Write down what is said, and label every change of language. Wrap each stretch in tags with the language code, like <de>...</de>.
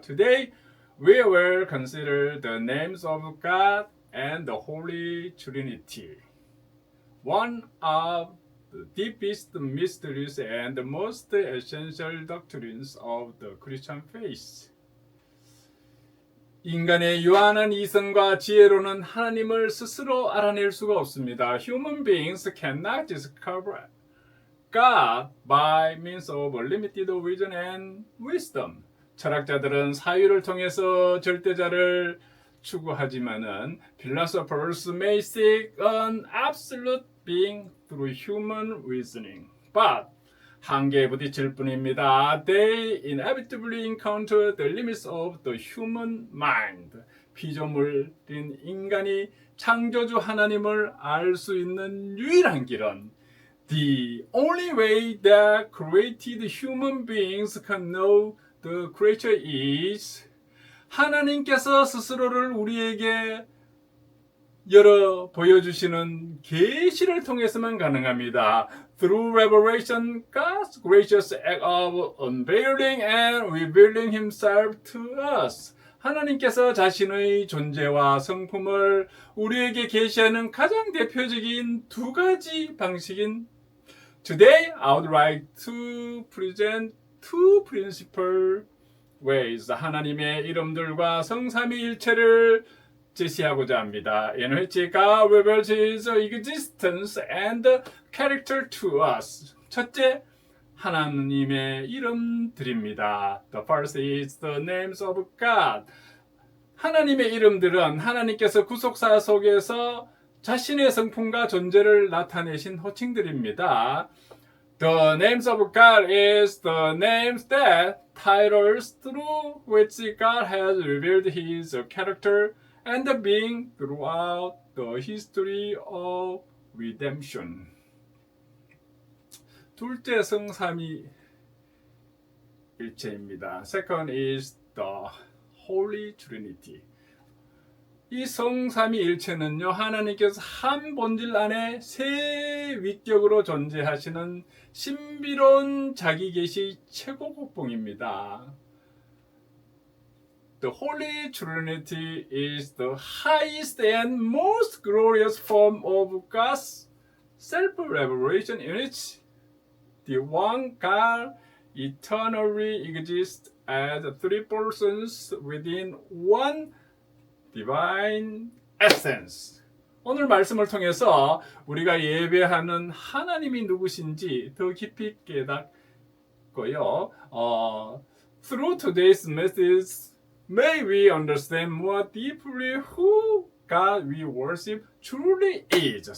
<en>Today we will consider the names of God and the Holy Trinity. One of the deepest mysteries and the most essential doctrines of the Christian faith.</en> <ko>인간의 유한한 이성과 지혜로는 하나님을 스스로 알아낼 수가 없습니다.</ko> <en>Human beings cannot discover God by means of limited vision and wisdom.</en> <ko>철학자들은 사유를 통해서 절대자를 추구하지만은</ko> <en>philosophers may seek an absolute being through human reasoning.</en> <ko>But 한계에 부딪힐 뿐입니다.</ko> <en>They inevitably encounter the limits of the human mind.</en> <ko>피조물인 인간이 창조주 하나님을 알 수 있는 유일한 길은</ko> <en>The only way that created human beings can know the creature is</en> <ko>하나님께서 스스로를 우리에게 열어 보여주시는 계시를 통해서만 가능합니다.</ko> <en>Through revelation, God's gracious act of unveiling and revealing Himself to us.</en> <ko>하나님께서 자신의 존재와 성품을 우리에게 계시하는 가장 대표적인 두 가지 방식인</ko> <en>Today, I would like to present two principal ways.</en> <ko>하나님의 이름들과 성삼위일체를 제시하고자 합니다.</ko> <en>in which God reveals His existence and character to us.</en> <ko>첫째, 하나님의 이름들입니다.</ko> <en>The first is the names of God.</en> <ko>하나님의 이름들은 하나님께서 구속사 속에서 자신의 성품과 존재를 나타내신 호칭들입니다.</ko> <en>The names of God is the names that titles through which God has revealed His character and being throughout the history of redemption.</en> <ko>둘째 성삼위 일체입니다.</ko> <en>Second is the Holy Trinity.</en> <ko>이 성삼위일체는요, 하나님께서 한 본질 안에 세 위격으로 존재하시는 신비로운 자기 계시 최고 곡봉입니다.</ko> <en>The Holy Trinity is the highest and most glorious form of God's self-revelation in which the one God eternally exists as three persons within one divine essence.</en> <ko>오늘 말씀을 통해서 우리가 예배하는 하나님이 누구신지 더 깊이 깨닫고요.</ko> <en>Through today's message, may we understand more deeply who God we worship truly is.</en>